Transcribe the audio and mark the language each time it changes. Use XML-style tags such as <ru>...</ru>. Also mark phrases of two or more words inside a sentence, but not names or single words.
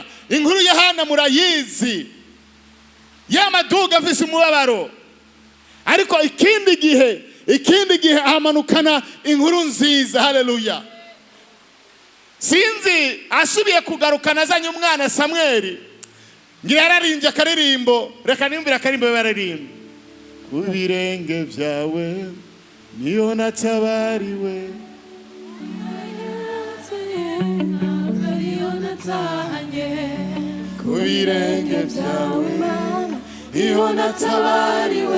<rn>Inkuru ya Hana murayizi, yamaduga afise umubabaro. Ariko ikindi gihe amanukana inkuru nziza. Haleluya. Sinzi asubiye kugarukana azanye umwana Samuel, ngira yararimbye akaririmbo. Reka nimvira akarimbo baririmba. Ku birenge byawe niyo natabariwe, ku birenge byawe niyo natabariwe.</rn>